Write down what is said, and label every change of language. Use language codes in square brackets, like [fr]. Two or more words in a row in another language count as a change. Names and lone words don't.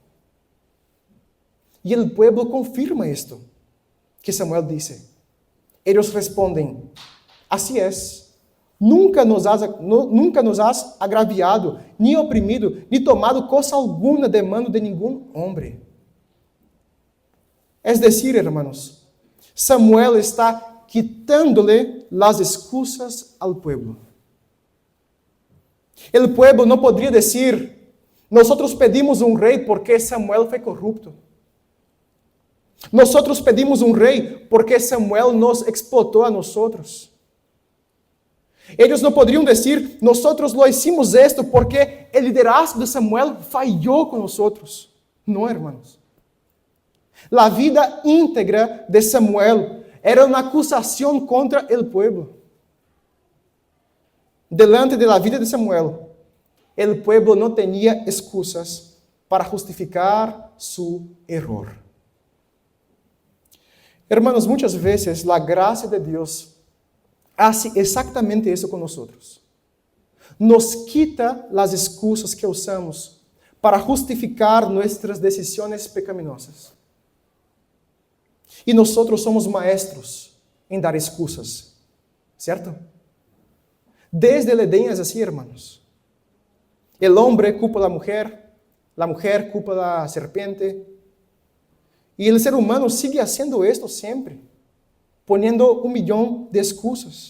[pt] E o pueblo confirma isto que Samuel disse. Eles respondem: assim é. [es] Nunca nos has agraviado, [pt] nem oprimido, nem tomado coisa alguma de mano de nenhum homem. [es] É decir, hermanos, Samuel está quitándole las excusas al pueblo. El pueblo [pt] não poderia dizer: [es] nosotros pedimos [pt] um rei porque Samuel foi corrupto. [es] Nosotros pedimos [pt] um rei porque Samuel nos explotou [es] a nosotros. [pt] Eles não poderiam dizer: [es] nosotros lo hicimos esto porque o liderazgo de Samuel [pt] falhou com [es] nosotros. [pt] Não, hermanos. A vida íntegra de Samuel era uma acusação contra o pueblo. Delante da vida de Samuel, o pueblo não tinha excusas para justificar seu erro. Hermanos, muitas vezes a graça de Deus hace exatamente isso com nós. Nos quita as excusas que usamos para justificar nossas decisões pecaminosas. E nós somos maestros em dar excusas, certo? [es] Desde el Edén es así, hermanos. El hombre culpa a la mujer culpa a la serpiente, y el ser humano sigue haciendo esto siempre, poniendo 1 millón de excusas.